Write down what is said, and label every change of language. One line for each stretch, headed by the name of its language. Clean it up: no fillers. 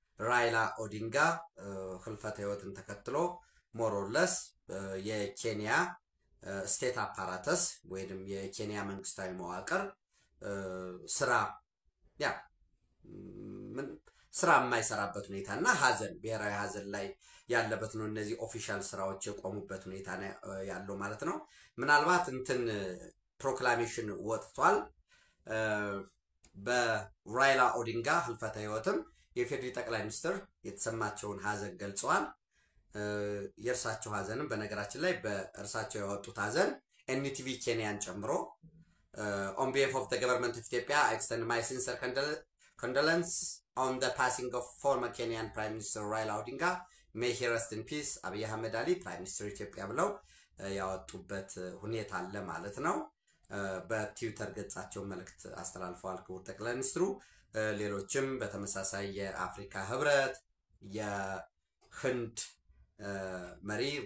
Amharic: ራይላ ኦዲንጋ ህልፈተ ህይወትን ተከትሎ ሞሮለስ የኬንያ ስቴት አፓራተስ ወይንም የኬንያ መንግስታዊ መዋቅር ስራ የማይሰራበት ሁኔታና ሀዘን ብሔራዊ ሀዘን ላይ ያለበት ነው። እነዚህ ኦፊሻል ስራዎች የቆሙበት ሁኔታ ያለው ማለት ነው። ምናልባት እንትን ፕሮክላሜሽን ወጥቷል። በራይላ ኦዲንጋ ህልፈተ ህይወትም የፌዴሪ ጠቅላይ ሚኒስትር የተሰማቸውን ሀዘን ገልጸዋል። የእርሳቸው ሀዘንም በነገራችን ላይ በእርሳቸው ያወጡት ሀዘን ኤንቲቪ ኬንያን ጨምሮ
English: on behalf of the government of Ethiopia, I extend my sincere condolence on the passing of former Kenyan Prime Minister Raila Odinga. May he rest in peace.
Amharic: Abiy Ahmed Ali, Prime Minister Ethiopia ብለው ያወጡበት ሁኔታ አለ ማለት ነው። በትዊተር ገጻቸው መልእክት አስተላልፈዋል ክቡር ጠቅላይ ሚኒስትሩ። ሌሎችም በተመሳሳይ የአፍሪካ ህብረት የህንድ መሪ